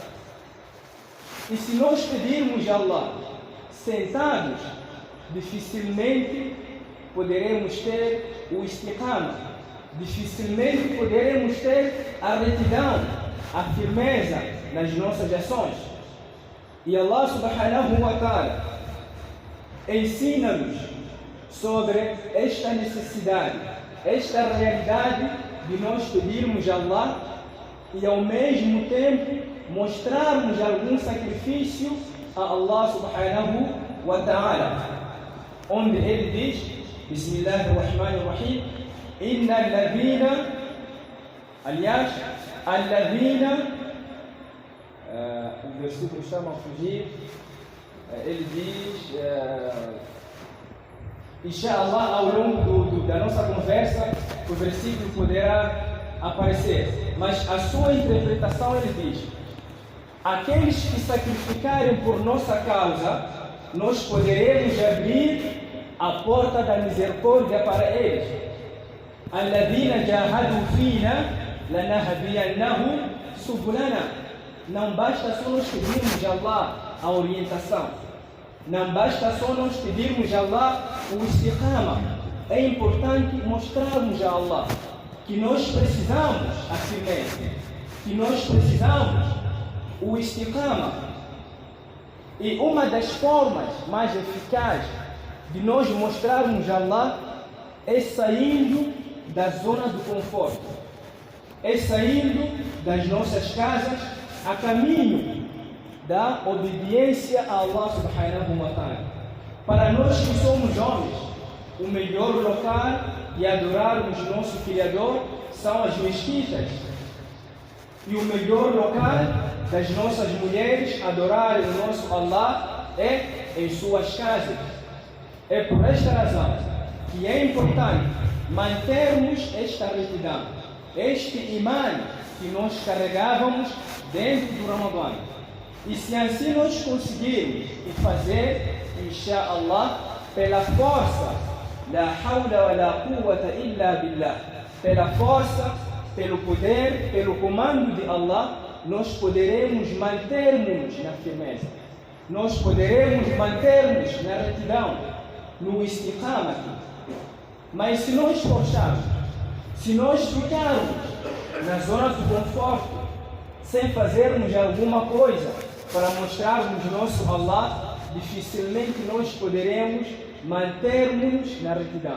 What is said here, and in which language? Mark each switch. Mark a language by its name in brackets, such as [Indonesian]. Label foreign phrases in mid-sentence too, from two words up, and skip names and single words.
[Portuguese] E se nós pedirmos a Allah sentados, dificilmente poderemos ter o istiqama, dificilmente poderemos ter a retidão, a firmeza nas nossas ações. E [Arabic] الله سبحانه وتعالى [Portuguese] ensina-nos sobre esta necessidade, esta realidade de nós pedirmos a Allah e ao mesmo tempo mostrarmos algum sacrifício a [Arabic] الله سبحانه وتعالى, [Portuguese] onde ele diz: [Arabic] بسم الله الرحمن الرحيم إن الذين, [Portuguese] aliás, alladhina, o versículo está a fugir, ele diz, inshallah, ao longo da nossa conversa, o versículo poderá aparecer, mas a sua interpretação ele diz: aqueles que sacrificarem por nossa causa, nós poderemos abrir a porta da misericórdia para eles. [Arabic] الذين جاهدوا فينا لنهدينهم سبلنا. [Portuguese] Não basta só nós pedirmos a Allah a orientação, não basta só nós pedirmos a Allah o istiqama. É importante mostrarmos a Allah que nós precisamos a firmeza, que nós precisamos o istiqama. E uma das formas mais eficazes de nós mostrarmos a Allah é saindo da zona do conforto, é saindo das nossas casas a caminho da obediência a [Arabic] الله سبحانه وتعالى. [Portuguese] Para nós que somos homens, o melhor local de adorarmos nosso Criador são as mesquitas. E o melhor local das nossas mulheres adorarem o nosso Allah é em suas casas. É por esta razão que é importante mantermos esta retidão, este imã que nós carregávamos dentro do Ramadã. E se assim nós conseguirmos fazer, inshallah, pela força, [Arabic] لا حول ولا قوة إلا بالله, [Portuguese] pela força, pelo poder, pelo comando de Allah, nós poderemos mantermos na firmeza, nós poderemos mantermos na retidão, no istiqamah. Mas se nós forçarmos, se nós ficarmos na zona do conforto, sem fazermos alguma coisa para mostrarmos nosso Allah, dificilmente nós poderemos manter-nos na retidão.